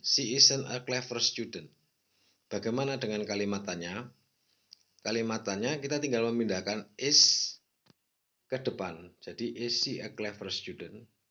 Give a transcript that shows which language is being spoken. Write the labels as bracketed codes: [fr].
[en] She isn't a clever student. [id] Bagaimana dengan kalimatannya? Kalimatannya kita tinggal memindahkan is ke depan. [en] Jadi is she a clever student?